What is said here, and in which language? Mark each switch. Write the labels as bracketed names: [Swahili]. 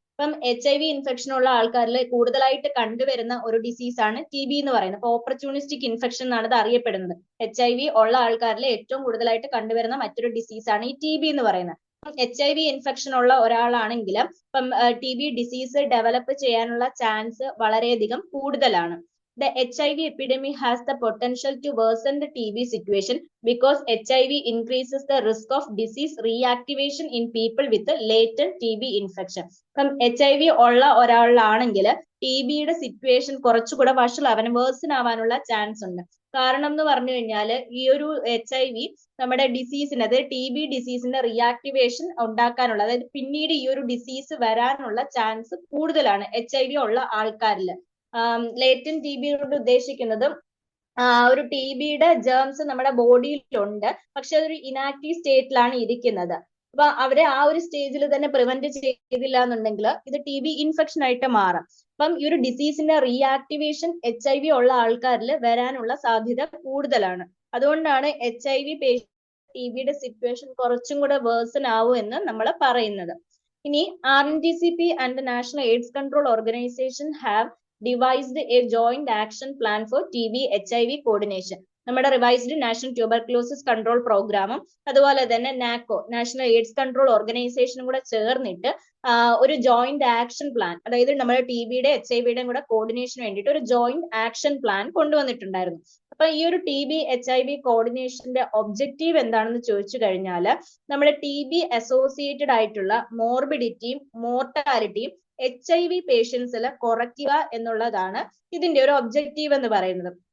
[Malayalam] ഇപ്പം H I V infection ഉള്ള ആൾക്കാരിൽ കൂടുതലായിട്ട് കണ്ടുവരുന്ന ഒരു ഡിസീസ് ആണ് ടി ബി എന്ന് പറയുന്നത്. അപ്പൊ ഓപ്പർച്യൂണിസ്റ്റിക് ഇൻഫെക്ഷൻ എന്നാണ് ഇത് അറിയപ്പെടുന്നത്. എച്ച് ഐ വി ഉള്ള ആൾക്കാരിൽ ഏറ്റവും കൂടുതലായിട്ട് കണ്ടുവരുന്ന മറ്റൊരു ഡിസീസ് ആണ് ഈ ടി ബി എന്ന് പറയുന്നത്. എച്ച് ഐ വി ഇൻഫെക്ഷൻ ഉള്ള ഒരാളാണെങ്കിൽ ഇപ്പം ടി ബി ഡിസീസ് ഡെവലപ്പ് ചെയ്യാനുള്ള ചാൻസ് വളരെയധികം കൂടുതലാണ്. [English] The HIV epidemic has the potential to worsen the TB situation because HIV increases the risk of disease reactivation in people with a latent TB infection. [Malayalam] From HIV ഉള്ള ഒരാളാണെങ്കിൽ T ബിയുടെ situation കുറച്ചുകൂടെ വഷളാവാൻ, version ആവാനുള്ള chance ഉണ്ട്. കാരണം എന്ന് പറഞ്ഞു കഴിഞ്ഞാൽ ഈ ഒരു HIV നമ്മുടെ ഡിസീസിന്, അതായത് ടി ബി ഡിസീസിന്റെ റിയാക്ടിവേഷൻ ഉണ്ടാക്കാനുള്ള, അതായത് പിന്നീട് ഈ ഒരു ഡിസീസ് വരാനുള്ള ചാൻസ് കൂടുതലാണ് HIV ഉള്ള ആൾക്കാരിൽ. ലേറ്റന്റ് ടി ബിയോട് ഉദ്ദേശിക്കുന്നത് ഒരു ടി ബിയുടെ ജേംസ് നമ്മുടെ ബോഡിയിലുണ്ട്, പക്ഷെ അതൊരു ഇനാക്റ്റീവ് സ്റ്റേറ്റിലാണ് ഇരിക്കുന്നത്. അപ്പൊ അവരെ ആ ഒരു സ്റ്റേജിൽ തന്നെ പ്രിവെന്റ് ചെയ്തില്ല എന്നുണ്ടെങ്കിൽ ഇത് ടി ബി ഇൻഫെക്ഷൻ ആയിട്ട് മാറാം. അപ്പം ഈ ഒരു ഡിസീസിന്റെ റീആക്ടിവേഷൻ HIV ഉള്ള ആൾക്കാരിൽ വരാനുള്ള സാധ്യത കൂടുതലാണ്. അതുകൊണ്ടാണ് HIV പേഷ്യന്റ് ടി ബിയുടെ സിറ്റുവേഷൻ കുറച്ചും കൂടെ വേഴ്സൺ ആവും എന്ന് നമ്മൾ പറയുന്നത്. [English] ഇനി RNTCP and national AIDS control organization have devised a joint action plan for TB HIV coordination. [Malayalam] നമ്മുടെ റിവൈസ്ഡ് നാഷണൽ ട്യൂബർക്ലോസിസ് കൺട്രോൾ പ്രോഗ്രാമും അതുപോലെ തന്നെ നാക്കോ നാഷണൽ എയ്ഡ്സ് കൺട്രോൾ ഓർഗനൈസേഷനും കൂടെ ചേർന്നിട്ട് ഒരു ജോയിന്റ് ആക്ഷൻ പ്ലാൻ, അതായത് നമ്മുടെ TBയുടെ HIV-യുടെയും കൂടെ കോർഡിനേഷന് വേണ്ടിയിട്ട് ഒരു ജോയിന്റ് ആക്ഷൻ പ്ലാൻ കൊണ്ടുവന്നിട്ടുണ്ടായിരുന്നു. അപ്പൊ ഈ ഒരു TB HIV കോർഡിനേഷന്റെ ഒബ്ജക്റ്റീവ് എന്താണെന്ന് ചോദിച്ചു കഴിഞ്ഞാൽ നമ്മുടെ TB അസോസിയേറ്റഡ് ആയിട്ടുള്ള മോർബിഡിറ്റിയും മോർട്ടാലിറ്റിയും HIV പേഷ്യൻസിൽ കുറയ്ക്കുക എന്നുള്ളതാണ് ഇതിന്റെ ഒരു ഒബ്ജക്റ്റീവ് എന്ന് പറയുന്നത്.